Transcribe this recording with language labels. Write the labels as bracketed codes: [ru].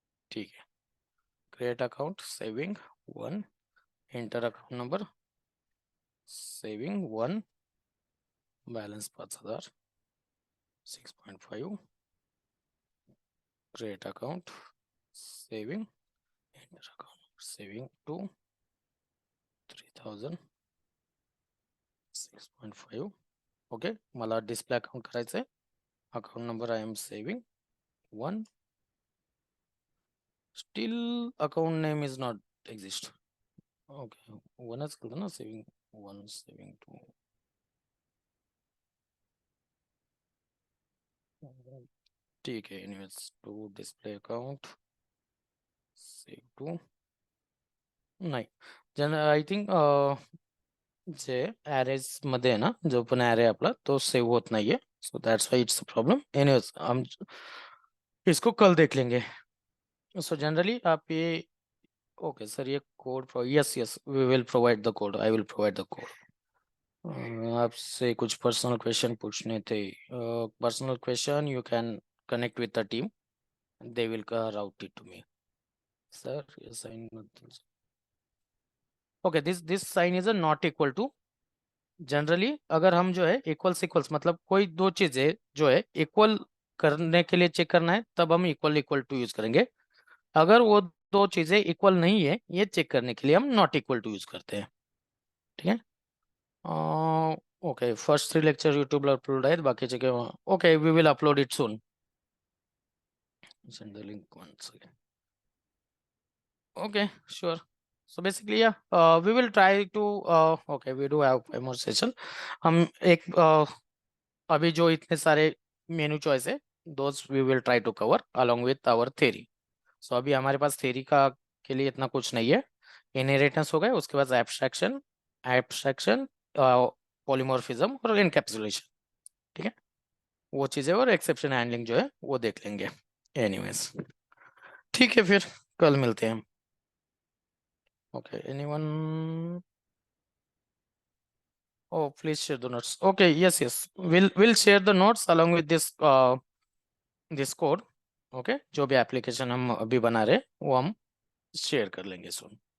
[mr] ठीक आहे, create account, saving 1, enter account number, saving 1, balance 5000 6.5, create account, saving, enter account, saving 2 3000 6.5. Okay, मला display account करायचं आहे. [en] Account number I M saving 1, still account name is not exist. [mr] Okay, 1च केलं ना, saving 1 saving 2. ठीक आहे, anyways to display account save 2 नाही. I think जे ॲरेज मध्ये आहे ना, जो पण ॲरे आपला तो सेव्ह होत नाहीये. [en] So that's why it's a problem. [mr] Anyways [hi] इसको कल देख लेंगे। सो जनरली आप ये, [en] okay sir, [hi] ये code, [en] Yes yes, we will provide the code, I will provide the code. [hi] आपसे कुछ पर्सनल क्वेश्चन पूछने थे। [en] Personal question you can connect with the team, they will route it to me. Sir, yes, okay, this sign is a not equal to। [hi] Generally अगर हम जो है equals equals, मतलब कोई दो चीजें जो है इक्वल करने के लिए चेक करना है, तब हम इक्वल इक्वल टू यूज करेंगे। अगर वो दो चीजें इक्वल नहीं है, ये चेक करने के लिए हम नॉट इक्वल टू यूज करते हैं। ठीक है। Okay, first 3 lecture YouTube upload है, बाकी जगह okay, [en] We will upload it soon. Send the link once again. Okay, sure. So basically, yeah, we will try to, okay, we do have a more session. [hi] हम एक अभी जो इतने सारे मेनू choice है, [en] those we will try to cover along with our theory. [hi] So अभी हमारे पास theory का के लिए इतना कुछ नहीं है। इनहेरिटेंस हो गए, उसके बाद एब्स्ट्रैक्शन, एब्स्ट्रैक्शन, पॉलीमॉर्फिज्म और इनकैप्सुलेशन। ठीक है, वो चीज़ें और एक्सेप्शन हैंडलिंग जो है वो देख लेंगे। एनीवेज, ठीक है, फिर कल मिलते हैं। [en] Okay, anyone? Oh, please share the notes. Okay, yes, yes. We'll share the notes along with this code. [hi] Okay, जो भी एप्लीकेशन हम अभी बना रहे वो हम शेयर कर लेंगे सुन।